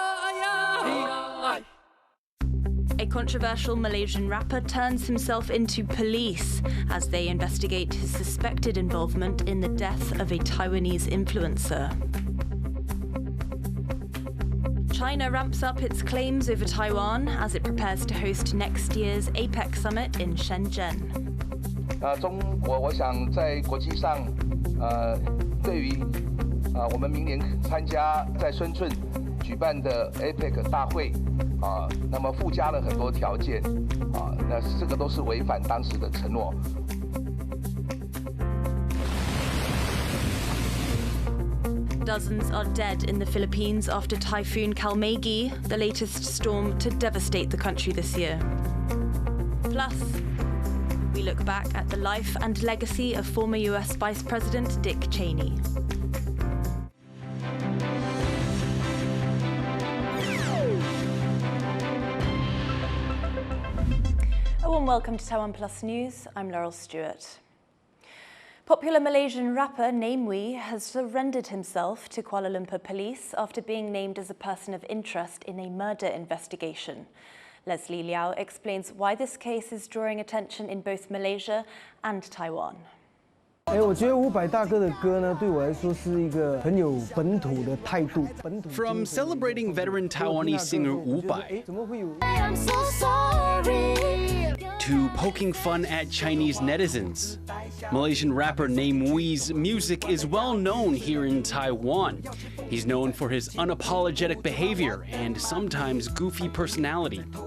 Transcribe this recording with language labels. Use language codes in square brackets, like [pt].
[en] A controversial Malaysian rapper turns himself into police as they investigate his suspected involvement in the death of a Taiwanese influencer. China ramps up its claims over Taiwan as it prepares to host next year's APEC summit in Shenzhen. [zh] 中国我想在国际上对于我们明年参加在深圳举办的 APEC 大会那么附加了很多条件那这个都是违反当时的承诺。 [en] Dozens are dead in the Philippines after Typhoon Kalmaegi, the latest storm to devastate the country this year. Plus, we look back at the life and legacy of former US Vice President Dick Cheney. A warm welcome to TaiwanPlus News. I'm Laurel Stewart. Popular Malaysian rapper Namewee has surrendered himself to Kuala Lumpur police after being named as a person of interest in a murder investigation. Leslie Liao explains why this case is drawing attention in both Malaysia and Taiwan. [zh] 我觉得伍佰大哥的歌呢，对我来说是一个很有本土的态度。 [en] From celebrating veteran Taiwanese singer Wu Bai to poking fun at Chinese netizens, Malaysian rapper Namewee's music is well known here in Taiwan. He's known for his unapologetic behavior and sometimes goofy personality.